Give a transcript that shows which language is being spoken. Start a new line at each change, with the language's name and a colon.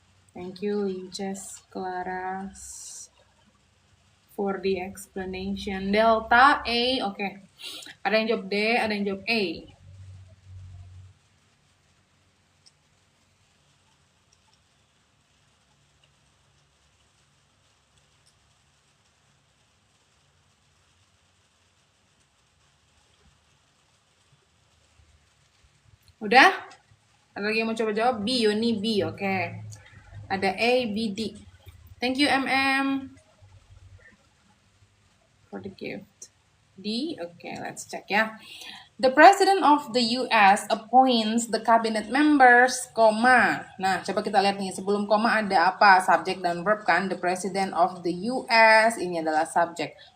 English: Thank you, Lices, Clara, for the explanation.
Indonesian: Delta A, oke. Ada yang jawab D, ada yang jawab A. Udah? Ada lagi yang mau coba jawab? B, Yoni B, oke. Ada A, B, D.
English: Thank you, MM, for the gift. D, okay, let's check ya. The President of the US appoints the cabinet members, koma.
Indonesian: Nah, coba kita lihat nih, sebelum koma ada apa? Subjek dan verb kan? The President of the US, ini adalah subjek.